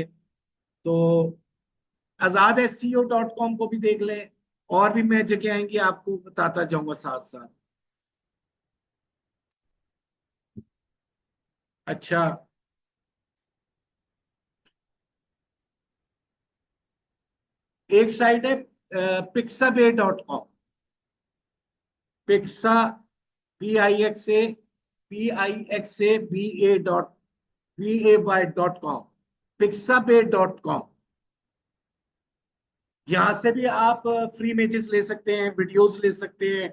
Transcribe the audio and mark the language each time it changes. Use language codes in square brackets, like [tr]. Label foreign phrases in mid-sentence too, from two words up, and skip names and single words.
[hi] तो आजाद SCO.com को भी देख लें। और भी मैं जगह आएंगी, आपको बताता जाऊंगा साथ साथ। अच्छा, एक साइट है pixabay.com। पिक्सा, PIXABA.BAY.com, pixabay.com। यहाँ से भी आप [en] free images [hi] ले सकते हैं, वीडियोस ले सकते हैं।